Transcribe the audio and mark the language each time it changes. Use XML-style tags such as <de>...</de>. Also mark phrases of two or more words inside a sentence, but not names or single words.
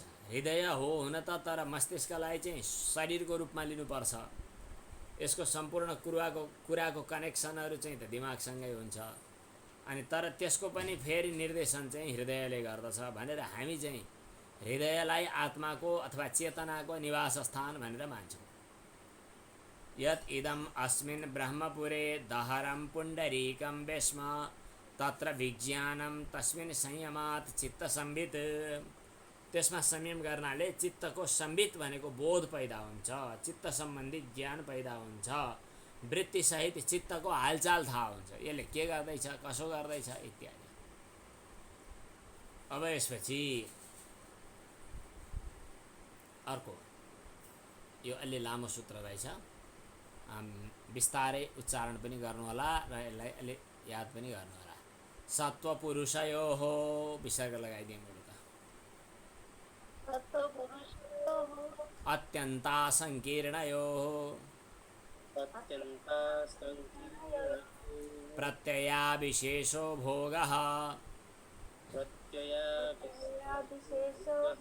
<ne>हृदय हो हुन त, तर मस्तिष्कलाई चाहिँ शरीरको रूपमा लिनुपर्छ। यसको सम्पूर्ण कुराको कनेक्सनहरू चाहिँ त दिमागसँगै हुन्छ। अनि तर त्यसको पनि फेरि निर्देशन चाहिँ हृदयले गर्दछ भनेर हामी चाहिँ हृदयलाई आत्माको अथवा चेतनाको निवास स्थान भनेर मान्छौँ।</ne> <sa>यत् इदम अस्मिन् ब्रह्मपुरे दहरं पुण्डरीकं वेश्म तत्र विज्ञानं तस्मिन् संयमात् चित्त संवित।</sa> <ne>त्यसमा संयम गर्नाले चित्तको संवित भनेको बोध पैदा हुन्छ, चित्त सम्बन्धी ज्ञान पैदा हुन्छ, वृत्तिसहित चित्तको हालचाल थाहा हुन्छ, यसले के गर्दैछ, कसो गर्दैछ इत्यादि। अब यसपछि अर्को, यो अलि लामो सूत्र रहेछ, बिस्तारै उच्चारण पनि गर्नुहोला र यसलाई अलि याद पनि गर्नुहोला। सत्त्वपुरुषयोः विसर्ग लगाइदिएँ मैले त</ne> <sa>सत्त्वपुरुषयोः अत्यन्तासङ्कीर्णयोः अत्यन्तासङ्कीर्णयोः प्रत्ययाविशेषो भोगः प्रत्ययाविशेषो</sa>